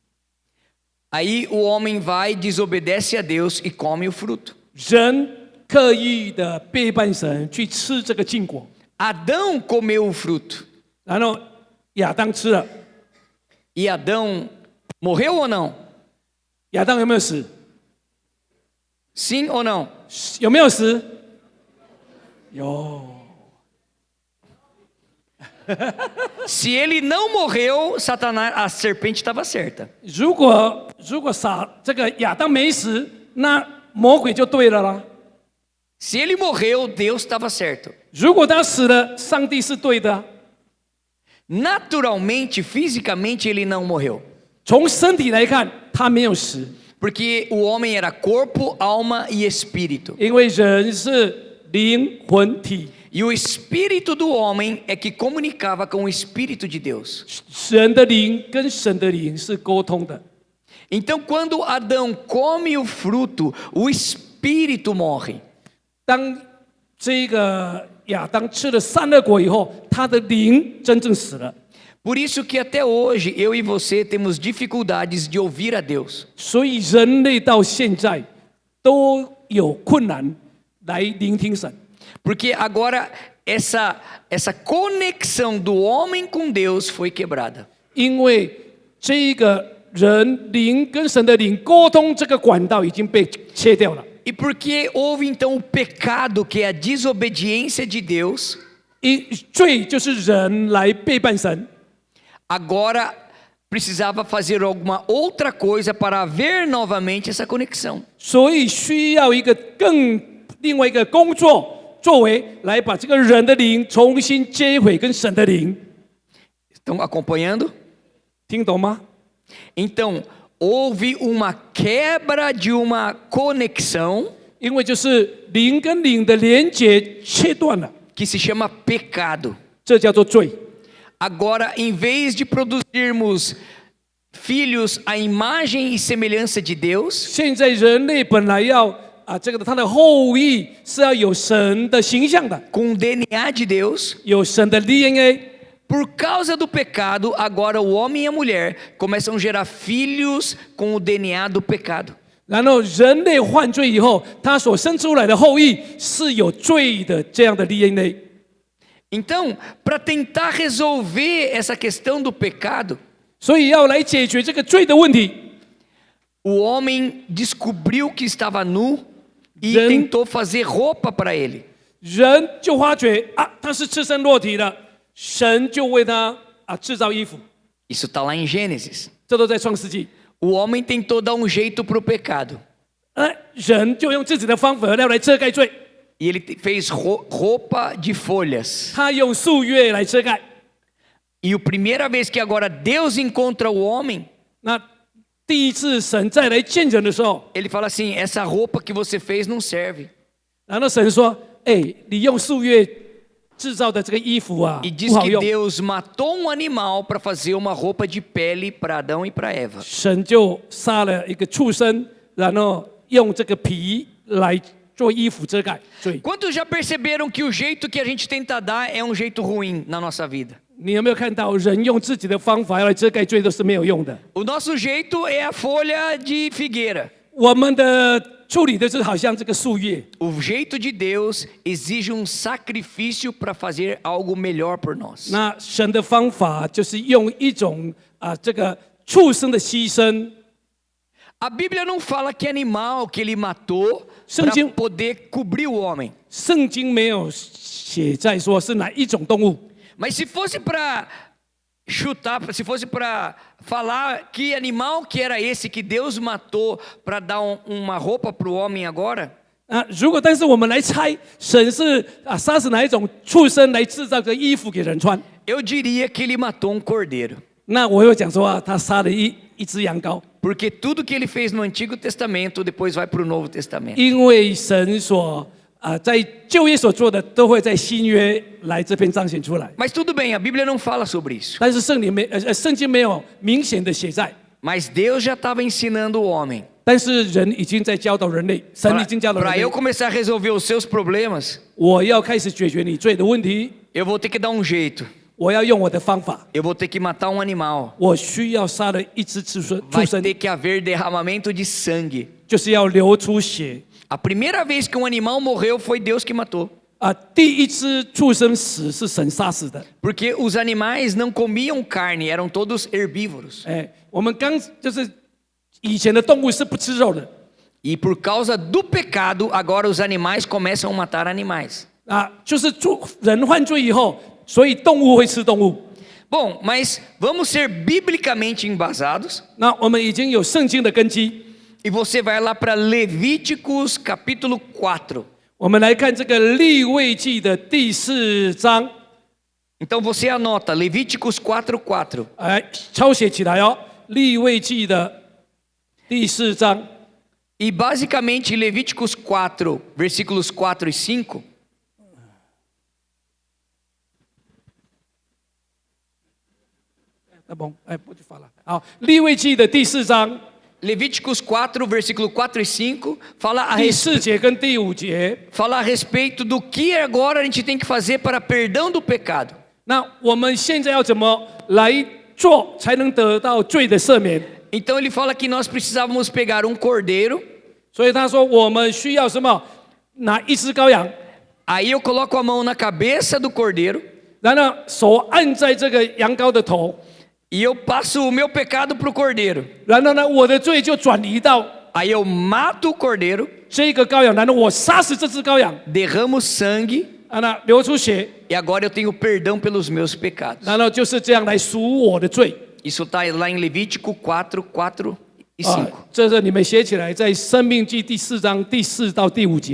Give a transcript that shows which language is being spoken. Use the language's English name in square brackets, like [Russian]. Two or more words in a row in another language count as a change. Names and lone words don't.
[Portuguese] Aí o homem vai, desobedece a Deus e come o fruto. [Chinese] 人刻意的背叛神，去吃这个禁果， [Portuguese] Adão comeu o fruto. [Chinese] 然后亚当吃了， [Portuguese] E Adão morreu ou não? [Chinese] 亚当有没有死？ [Portuguese] Sim ou não? [Chinese] 有没有死？有。 [Portuguese] Se ele não morreu, Satanás, a serpente estava certa. [Chinese] 如果这个亚当没死，那魔鬼就对了啦。 [Portuguese] Se ele morreu, Deus estava certo. [Chinese] 如果他死了，上帝是对的啊。 [Portuguese] Naturalmente, fisicamente, ele não morreu. [Chinese] 从身体来看，他没有死， [Portuguese] Porque o homem era corpo, alma e espírito. [Chinese] 因为人是灵魂体， [Portuguese] E o espírito do homem é que comunicava com o espírito de Deus. [Chinese] 人的灵跟神的灵是沟通的。 [Portuguese] Então, quando Adão come o fruto, o espírito morre. [Chinese] 当这个亚当吃了善恶果以后，他的灵真正死了。 [Portuguese] Por isso que até hoje eu e você temos dificuldades de ouvir a Deus. [Chinese] 所以人类到现在都有困难来聆听神， [Portuguese] Porque agora essa conexão do homem com Deus foi quebrada. [Chinese] 因为这个人灵跟神的灵沟通这个管道已经被切掉了。 [Portuguese] E porque houve então o pecado, que é a desobediência de Deus, [Chinese] 罪就是人来背叛神， [Portuguese] agora precisava fazer alguma outra coisa para haver novamente essa conexão. [Chinese] 所以需要一个另外一个工作为来把这个人的灵重新接回跟神的灵， [Portuguese] Estão acompanhando? [Chinese] 听懂吗？ [Portuguese] Então, houve uma quebra de uma conexão [Chinese] 因为就是灵跟灵的连接切断了， [Portuguese] que se chama pecado. [Chinese] 这叫做罪。 [Portuguese] Agora, em vez de produzirmos filhos à imagem e semelhança de Deus, [Chinese] 现在人类本来要他的后裔是要有神的形象的， [Portuguese] com o DNA de Deus, [Chinese] 有神的 DNA。 [Portuguese] por causa do pecado, agora o homem e a mulher começam a gerar filhos com o DNA do pecado. [Chinese] 然后人类犯罪以后，他所生出来的后裔是有罪的这样的 DNA。 [Portuguese] Então, para tentar resolver essa questão do pecado, [Chinese] 所以要来解决这个罪的问题， [Portuguese] o homem descobriu que estava nu e Ren- tentou fazer roupa para ele. [Chinese] 人就发觉他是赤身裸体的，神就为他制造衣服。 [Portuguese] Isso está lá em Gênesis. [Chinese] 这都在创世纪。 [Portuguese] O homem tentou dar um jeito para o pecado. [Chinese] 人就用自己的方法要来遮盖罪， [Portuguese] E ele fez roupa de folhas. [Chinese] 他用树叶来遮盖。 [Portuguese] E a primeira vez que agora Deus encontra o homem, [Chinese] 那第一次神再来见人的时候， [Portuguese] ele fala assim: essa roupa que você fez não serve. [Chinese] 然后神说：“你用树叶制造的这个衣服啊， [Portuguese] E diz [Chinese] 不好 [Portuguese] que [Chinese] 用。” [Portuguese] Deus matou um animal para fazer uma roupa de pele para Adão e para Eva. [Chinese] 神就杀了一个畜生，然后用这个皮来做衣服遮盖罪。 [Portuguese] Quantos já perceberam que o jeito que a gente tenta dar é um jeito ruim na nossa vida? [Chinese] 你有没有看到人用自己的方法要来遮盖罪都是没有用的？ [Portuguese] O nosso jeito é a folha de figueira. [Chinese] 我们的处理的是好像这个树叶， [Portuguese] O jeito de Deus exige um sacrifício para fazer algo melhor por nós. [Chinese] 那神的方法就是用一种这个畜生的牺牲。 [Portuguese] A Bíblia não fala que animal que ele matou para Santinho. poder cobrir o homem. [Chinese] 圣经没有写在说是哪一种动物， [Portuguese] Mas se fosse para chutar, se fosse para falar que animal que era esse que Deus matou para dar uma roupa para o homem agora, [Chinese] 如果但是我们来猜，神是杀死哪一种畜生来制造个衣服给人穿， [Portuguese] eu diria que ele matou um cordeiro. [Chinese] 那我会讲说他杀了一只羊羔， [Portuguese] Porque tudo que ele fez no Antigo Testamento depois vai para o Novo Testamento. [Chinese] 因为神所在旧约所做的都会在新约来这边彰显出来。 [Portuguese] Mas tudo bem, a Bíblia não fala sobre isso. [Chinese] 但是圣经没有明显的写在， [Portuguese] Mas Deus já estava ensinando o homem. [Chinese] 但是人已经在教导人类，神已经教导人 [Portuguese] Para [Chinese] 类 [Portuguese] eu，começar a resolver os seus problemas, [Chinese] 我要开始解决你罪的问题， [Portuguese] eu vou ter que dar um jeito. [Chinese] 我要用我的方法， [Portuguese] Eu vou ter que matar um animal. [Chinese] 我需要杀了一只畜 [Portuguese] Vai [Chinese] 生， [Portuguese] ter que haver derramamento de sangue. [Chinese] 就是要流出血。 [Portuguese] A primeira vez que um animal morreu foi Deus que matou. [Chinese] 第一只畜生死是神杀死的。 [Portuguese] Porque os animais não comiam carne, eram todos herbívoros. [Chinese] 我们就是以前的动物是不吃肉的 [Portuguese] E por causa do pecado, agora os animais começam a matar animais. [Chinese] 就是人犯罪以后，所以动物会吃动物。 [Portuguese] Bom, mas vamos ser biblicamente embasados. [Chinese] 那我们已经有圣经的根基， [Portuguese] E você vai lá para Levíticos capítulo 4. [Chinese] 我们来看这个利未记的第4章， [Portuguese] Então você anota Levíticos 4:4. [Chinese] 抄写起来哦。利未记的第4章， [Portuguese] E basicamente Levíticos 4, versículos 4 e 5, tá bom， [Chinese] 不去发了。好，利未记的第4章 [Portuguese] Levíticos 4, versículo 4 e 5, fala [Chinese] 第4节跟第5节。 [Portuguese] fala a respeito do que agora a gente tem que fazer para perdão do pecado. [Chinese] 那我们现在要怎么来做，才能得到罪的赦免？ [Portuguese] Então ele fala que nós precisávamos pegar um cordeiro. [Chinese] 所以他说，我们需要什么？拿一只羔羊， [Portuguese] Aí eu coloco a mão na cabeça do cordeiro [Chinese] 然后手按在这个羊羔的头， [Portuguese] e eu passo o meu pecado para o cordeiro. [Chinese] 然后呢，我的罪就转移到 [Portuguese] Aí eu mato o cordeiro, [Chinese] 这个羔羊，然后我杀死这只羔羊， [Portuguese] derramo sangue [Chinese] 那流出血， [Portuguese] e agora eu tenho perdão pelos meus pecados. [Chinese] 然后就是这样来赎我的罪。 [Portuguese] Isso está lá em Levítico 4, 4 e 啊 5.， [Chinese] 这是你们写起来，在《生命记》第4章第4到第5节。